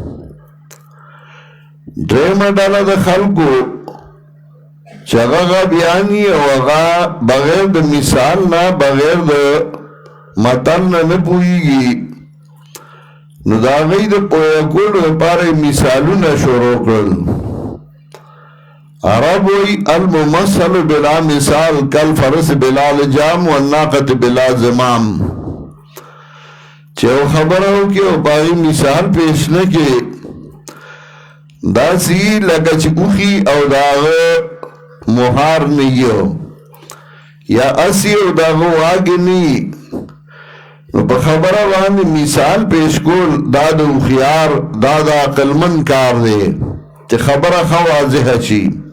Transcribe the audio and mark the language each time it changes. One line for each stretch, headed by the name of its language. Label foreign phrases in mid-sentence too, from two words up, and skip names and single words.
Pashto: درېیمه ډله د خلکو چې هغه غبیان وي او هغه بغیر د مثال نه بغیر د متل نه نه پوهېږي نو د هغوی د پوهه کولو لپاره یې مثالونه شروع کړل. عرب وایي
Arabic: الممثل بلا مثال کالفرس بلا لجام والناقة بلا زمام
Pashto: چې یو خبره وکړي او په هغې مثال پیش نه کړي داسې لکه چې اوښي او د هغه مهار نه یو یا اسی او د هغه واګې نه وي نو په خبره باندې مثال پیش کول دا د هوښیار دا د عقلمند کار دی چې خبره ښه واضحه شي.